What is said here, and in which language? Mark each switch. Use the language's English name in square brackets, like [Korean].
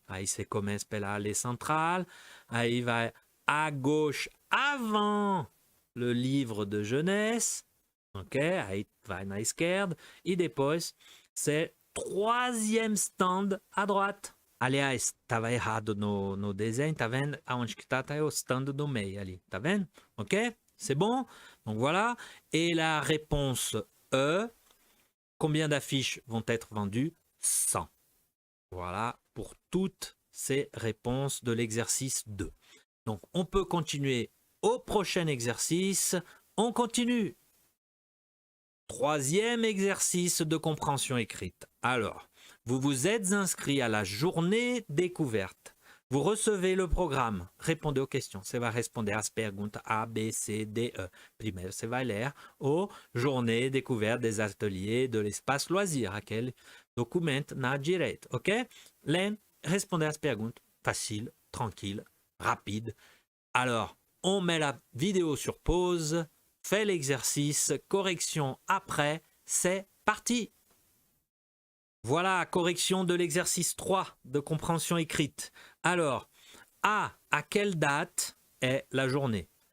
[Portuguese] Aí você começa pela allée centrale. Aí vai [French] à gauche avant le livre de jeunesse. Ok? [Portuguese] Aí vai na esquerda. E depois [French] c'est troisième stand à droite. [Portuguese] Aliás, estava errado no desenho, tá vendo? Aonde que tá o stand do meio ali, tá vendo? Ok? [French] C'est bon? Donc voilà. Et la réponse E, combien d'affiches vont être vendues? 100. Voilà pour toutes ces réponses de l'exercice 2. Donc on peut continuer au prochain exercice. On continue. Troisième exercice de compréhension écrite. Alors, vous vous êtes inscrit à la journée découverte. Vous recevez le programme. Répondez aux questions. [Portuguese] Você vai responder às perguntas A, B, C, D, E. Primeiro, você vai ler o [French] Journée découverte des ateliers de l'espace loisir. [Portuguese] Aquele documento na direita. Ok? Lê, respondez às perguntas. [French] Facile, tranquille, rapide. Alors, on met la vidéo sur pause. Fait l'exercice, correction après, c'est parti. Voilà, correction de l'exercice 3 de compréhension écrite. Alors, A, à quelle date est la journée?